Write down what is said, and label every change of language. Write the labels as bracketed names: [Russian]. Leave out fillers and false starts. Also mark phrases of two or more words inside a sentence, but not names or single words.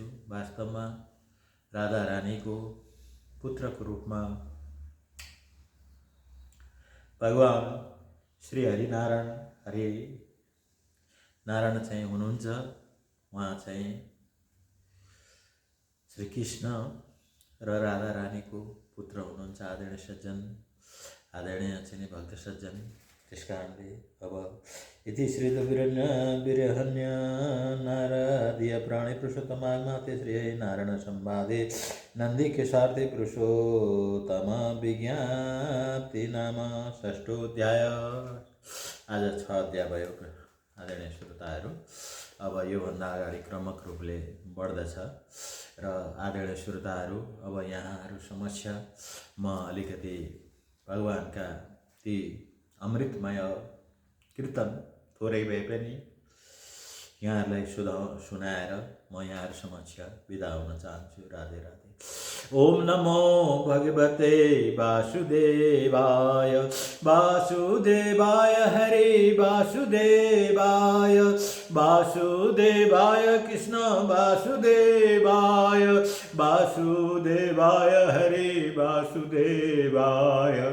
[Nepali] वास्तवमा राधा रानीको पुत्रको रूपमा भगवान श्री हरिनारायण चाहिँ हुनुहुन्छ। उहाँ चाहिँ श्री कृष्ण र राधा रानीको पुत्र हुनुहुन्छ। आदरणीय सज्जन, आदरणीय चाहिँ भक्त सज्जन, त्यसकारणले अब [Sanskrit] इति श्री वीरहन्य नारदीय प्राणी पुरुषोत्तमागमाते श्री नारायण संवादे नंदी केशार्थे पुरुषोत्तम विज्ञप्ति नाम षष्ठोऽध्याय। [Nepali] आज 6 अध्याय भयो आदरणीय श्रोताहरू। अब योभन्दा अगाडि क्रमक रूपले बढ्दछ र आदरणीय श्रोताहरू, अब यहाँहरू समक्ष म अलिकति भगवानका ती अमृतमय कीर्तन थोरै भए पनि यहाँहरूलाई सुनाएर म यहाँहरू समक्ष बिदा हुन चाहन्छु। राधे राधे। [Sanskrit] ओम नमो भगवते वासुदेवाय, वासुदेवाय हरे वासुदेवाय, वासुदेवाय कृष्ण वासुदेवाय, वासुदेवाय हरे वासुदेवाय।